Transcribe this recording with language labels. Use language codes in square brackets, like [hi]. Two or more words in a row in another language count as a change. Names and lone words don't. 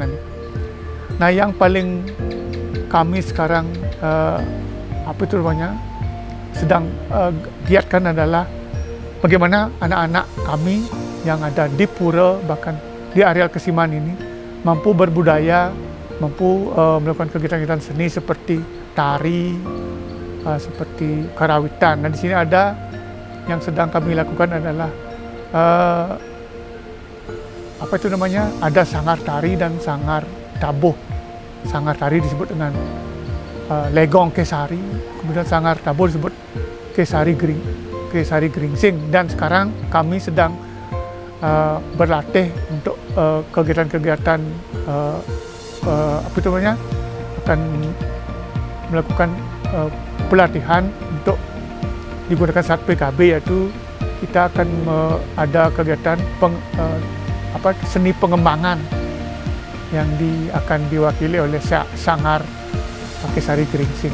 [id] Nah, yang paling kami sekarang sedang giatkan adalah bagaimana anak-anak kami yang ada di pura bahkan di areal Kesiman ini mampu berbudaya, mampu melakukan kegiatan-kegiatan seni seperti tari, seperti karawitan. Nah, di sini ada yang sedang kami lakukan adalah ada sanggar tari dan sanggar tabuh. Sanggar tari disebut dengan legong kesari, kemudian sanggar tabuh disebut kesari geringsing. Dan sekarang kami sedang berlatih untuk kegiatan-kegiatan akan melakukan pelatihan untuk digunakan saat PKB, yaitu kita akan ada kegiatan seni pengembangan yang akan diwakili oleh sanggar Kesari Geringsing.